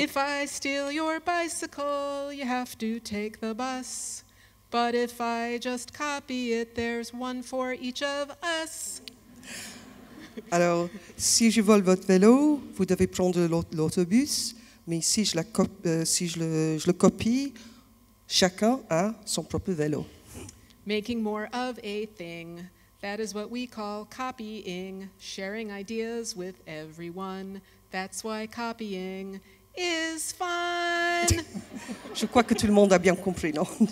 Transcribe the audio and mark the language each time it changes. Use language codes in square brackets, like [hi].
[en] If I steal your bicycle, you have to take the bus. But if I just copy it, there's one for each of us. [fr] Alors, si je vole votre vélo, vous devez prendre l'autobus. Mais si je le copie, chacun a son propre vélo. [en] Making more of a thing, that is what we call copying. Sharing ideas with everyone, that's why copying is fun. [fr] Je crois que tout le monde a bien compris, non?